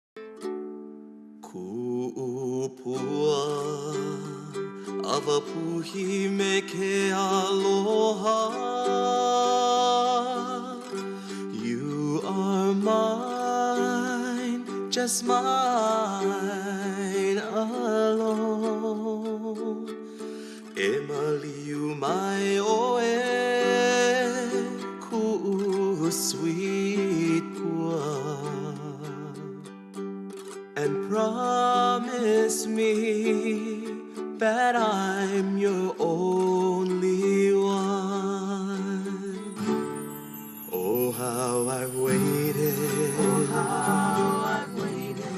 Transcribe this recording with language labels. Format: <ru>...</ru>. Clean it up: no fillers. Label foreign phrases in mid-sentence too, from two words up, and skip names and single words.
<haw>Ku'upua Avapuhi me ke aloha.</haw> <en>You are mine, just mine alone.</en> <haw>E maliu mai oe ku'u sweet pua.</haw> <en>And promise me that I'm your only waited, oh how I've waited</en>